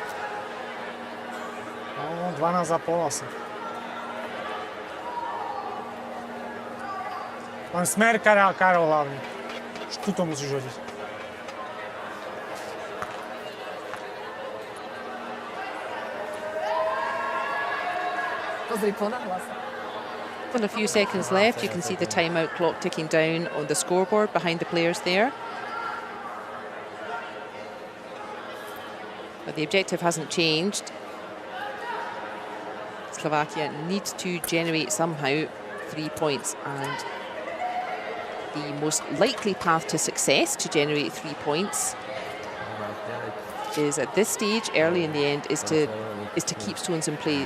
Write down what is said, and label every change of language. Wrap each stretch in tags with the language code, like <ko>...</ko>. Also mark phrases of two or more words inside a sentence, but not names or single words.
<sk>No, 12,5 asi. Len smer, Karol hlavne. Tu to musíš hodiť. Pozri, ponahla sa.</sk> <en>With a few seconds left, you can see the timeout clock ticking down on the scoreboard behind the players there. But the objective hasn't changed. Slovakia needs to generate somehow 3 points, and the most likely path to success to generate 3 points is at this stage, early in the end, is to keep stones in play.</en>